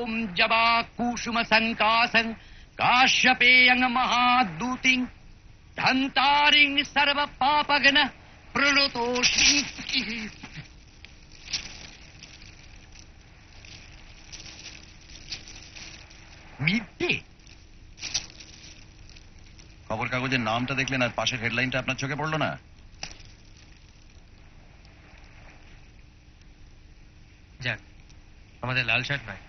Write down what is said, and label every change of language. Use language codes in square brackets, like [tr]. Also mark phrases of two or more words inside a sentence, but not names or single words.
[sa] जबा कुसुम संकासन काश्यपेयं महादूतिं धंतारिं सर्व पापगन प्रणतोषि। [bn] মিথ্যে? খবর কাগজের নামটা দেখলেন আর পাশের হেডলাইনটা আপনার চোখে পড়লো না? যাক, আমাদের লাল শার্ট নয়।